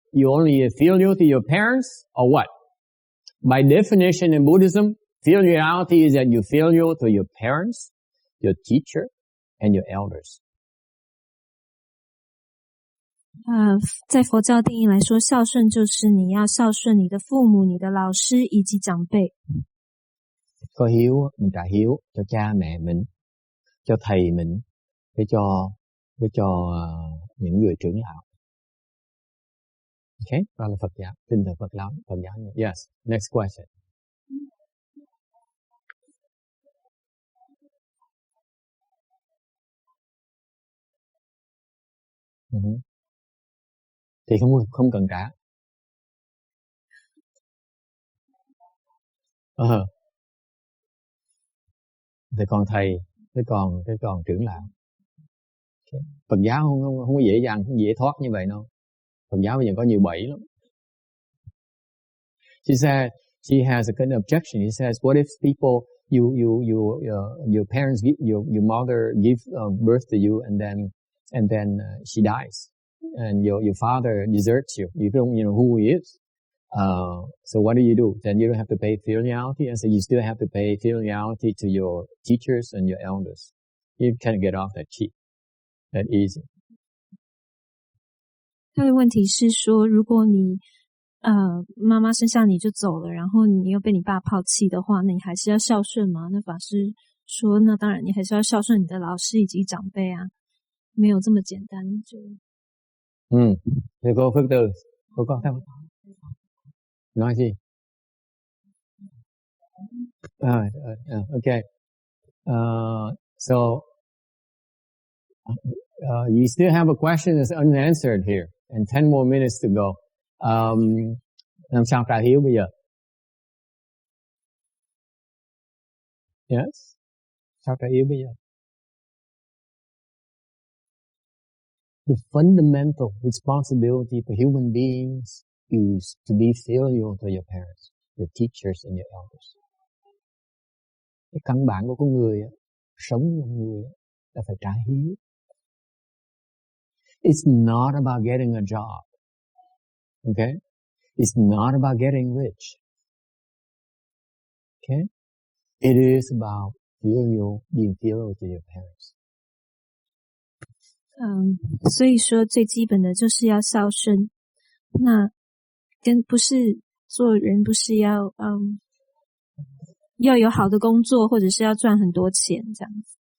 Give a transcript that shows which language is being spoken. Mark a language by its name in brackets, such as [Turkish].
[English] You only filial to your parents or what? By definition in Buddhism, filiality is that you filial to your parents, your teacher, and your elders. [Chinese] 在佛教定义来说，孝顺就是你要孝順你的父母、你的老師以及長輩。 [Vietnamese] Có hiếu, mình trả hiếu cho cha mẹ mình, cho thầy mình, với cho những người trưởng lão. Okay, đó là Phật giáo, tinh thần Phật giáo. [English] Yes, next question. [Vietnamese] Thì không cần trả. Thì còn thầy, cái còn trưởng lão. Okay. Phật giáo không có dễ dàng, không dễ thoát như vậy đâu. Phật giáo bây giờ có nhiều bẫy lắm. [English] She said she has a kind of objection. He says, what if people your parents your mother give birth to you and then she dies and your father deserts you. You don't know who he is. So what do? Then you don't have to pay filiality, and so you still have to pay filiality to your teachers and your elders. You can't get off that cheap, that easy. [Chinese] 他的问题是说，如果你妈妈生下你就走了，然后你又被你爸抛弃的话，那你还是要孝顺吗？那法师说，那当然你还是要孝顺你的老师以及长辈啊，没有这么简单就。 [Vietnamese] Thì cô Phước Từ, cô có thắc mắc. Nói gì? [English] Okay. So you still have a question that's unanswered here, and 10 more minutes to go. [Vietnamese] Làm sao trả hiếu bây giờ? Yes. Sao trả hiếu bây giờ? [English] The fundamental responsibility for human beings is to be filial to your parents, your teachers and your elders. [Vietnamese] Cái căn bản của con người, sống như con người là phải trả hiếu. [English] It's not about getting a job. Okay? It's not about getting rich. Okay? It is about being filial to your parents. [Chinese] 所以说最基本的就是要孝顺。那不是做人不是要要有好的工作，或者是要赚很多钱这样子。